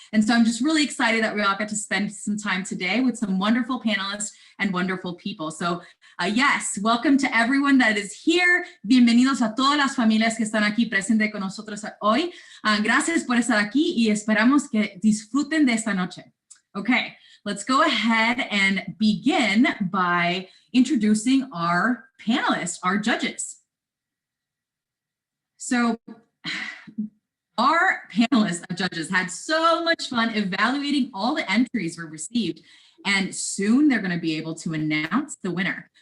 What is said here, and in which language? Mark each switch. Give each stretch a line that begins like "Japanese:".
English: And so I'm just really excited that we all got to spend some time today with some wonderful panelists and wonderful people. So yes, welcome to everyone that is here.
Spanish: Bienvenidos a todas las familias que están aquí presentes con nosotros hoy. Gracias por estar aquí y esperamos que disfruten de esta noche.
English: Okay. Let's go ahead and begin by introducing our panelists, our judges. So our panelists of judges had so much fun evaluating all the entries we received, and soon they're going to be able to announce the winner.